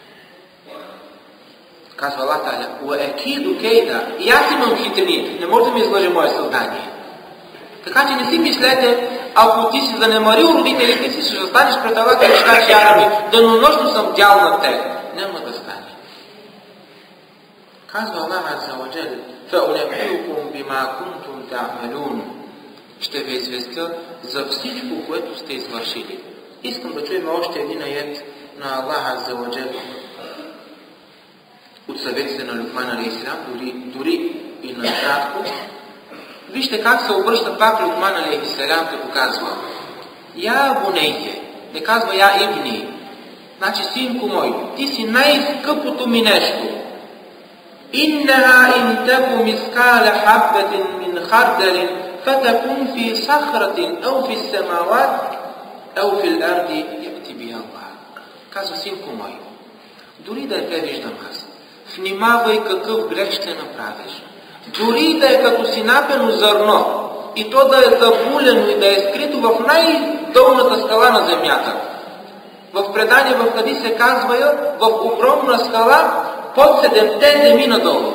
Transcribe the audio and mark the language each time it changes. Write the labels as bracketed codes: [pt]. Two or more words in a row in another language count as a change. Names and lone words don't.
[bg] Казва Аллах Та'аля: [ar] وأكيد كيدا. [bg] И аз имам хитрини, не може да ми излъже мое съзнание. Така че не си мислете, ако ти си занемарил родителите си, ще застанеш пред Аллах и ще кажеш: [ar] يا ربي, [bg] денонощно съм дял на теб. Няма да стане. Казва Аллах [ar] عز وجل: فَأُنَبِّئُكُمْ بِمَا كُنْتُمْ تَعْمَلُونَ. [bg] Ще ви известя за всичко, което сте извършили. Искам да чуем още един аят на Аллах [ar] عز وجل [bg] от съветите на Люкман алейхиссалам, дори и на кратко. Вижте как се обръща пак Люкман алейхиссалам, като казва: [ar] يا بني, [bg] не казва [ar] يا ابني. [bg] Значи, синко мой, ти си най-скъпото ми нещо. [ar] إنها إن تك مثقال حبة من خردل فتكن في صخرة أو في السماوات أو في الأرض يأتي بها الله. [bg] Казва: синко мой, дори да те виждам аз, внимавай какъв грех ще направиш. Дори да е като синапено зърно, и то да е забулено и да е скрито в най-долната скала на земята. В предание в Хадис се казва в огромна скала под 7-те земи надолу.